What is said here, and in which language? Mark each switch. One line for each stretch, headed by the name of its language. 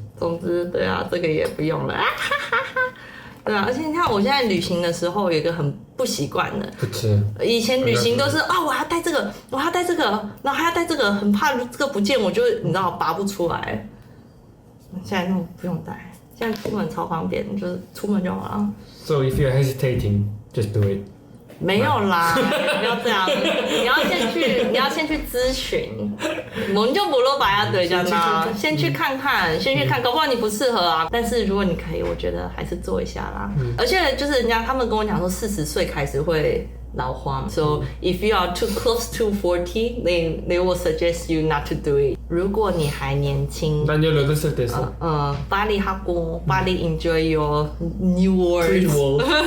Chinese: 总之，对啊，这个也不用了。对啊，而且你看，我现在旅行的时候有一个很不习惯的。以前旅行都是我要带这个，我要带这个，然后还要带这个，很怕这个不见，我就你知道拔不出来。现在不用带，现在出门超方便，就是出门就好了。
English: So if you're hesitating, just do it.
Chinese: 没有啦，不要这样。你要先去咨询，我们就不落白啊，对，这样啦。先去看看，搞不好你不适合啊。但是如果你可以，我觉得还是做一下啦。而且就是他们跟我讲说，40岁开始会老花
English: ，so if you are too close to 40, they will suggest you not to do it.
Chinese: 如果你还年轻，
Korean: 난 18살 됐어. 빨리 하고, 빨리
English: enjoy your new world.